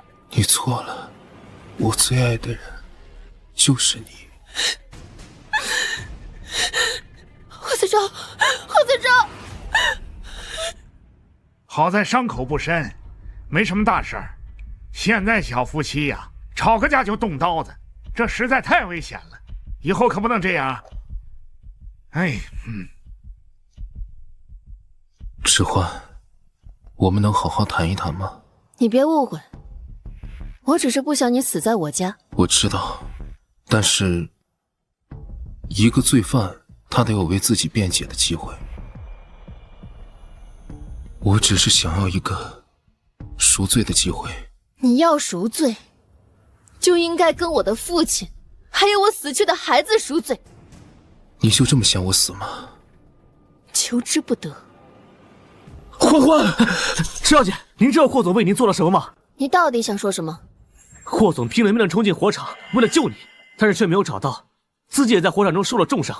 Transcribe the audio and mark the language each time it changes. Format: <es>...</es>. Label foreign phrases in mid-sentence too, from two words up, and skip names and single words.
<zh>你錯了，我最愛的人就是你。霍子昭，霍子昭，好在傷口不深，沒什麼大事兒。現在小夫妻呀，吵個架就動刀子，這實在太危險了，以後可不能這樣。哎，遲歡，我們能好好談一談嗎？你別誤會，我只是不想你死在我家。我知道，但是一個罪犯，他得有為自己辯解的機會。我只是想要一個贖罪的機會。你要贖罪，就應該跟我的父親，還有我死去的孩子贖罪。你就這麼想我死嗎？求之不得。歡歡，池小姐，您知道霍總為您做了什麼嗎？你到底想說什麼？霍總拼了命的衝進火場，為了救你，但是卻沒有找到，自己也在火場中受了重傷。</zh>